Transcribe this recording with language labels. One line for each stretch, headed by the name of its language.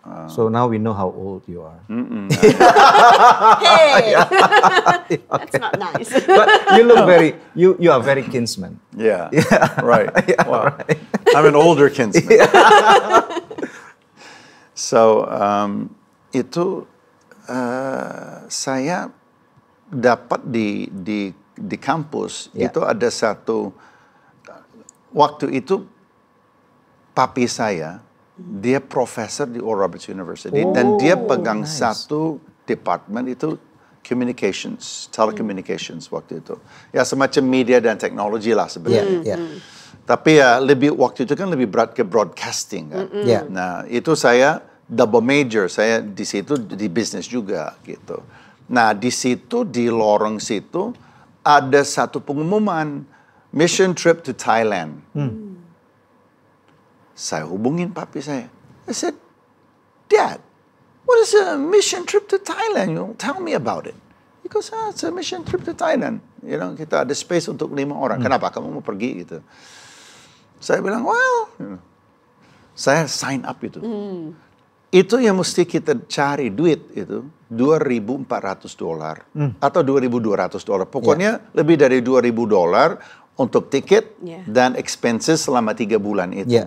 English: So now we know how old you are. Hey, that's not nice. But you look you are very kinsman. Right. Well, I'm an older kinsman.
Indonesian: So itu saya dapat di kampus itu ada satu waktu itu papi saya dia profesor di Oral Roberts University dan dia pegang satu departemen itu telecommunications waktu itu. Ya semacam media dan teknologi lah sebenarnya. Tapi ya waktu itu kan lebih berat ke broadcasting kan. Nah itu saya double major, saya di situ di bisnis juga gitu. Nah di situ di lorong situ ada satu pengumuman
English: mission trip to Thailand.
Indonesian: Saya hubungin papi saya.
English: I said, Dad, what is a mission trip to Thailand? Tell me about it. He goes, it's a mission trip to Thailand.
Indonesian: Kita ada space untuk 5 orang. Kenapa kamu mau pergi gitu? Saya bilang, saya sign up itu. Itu yang mesti kita cari duit itu $2,400 atau $2,200. Pokoknya lebih dari $2,000 untuk tiket dan expenses selama 3 bulan itu.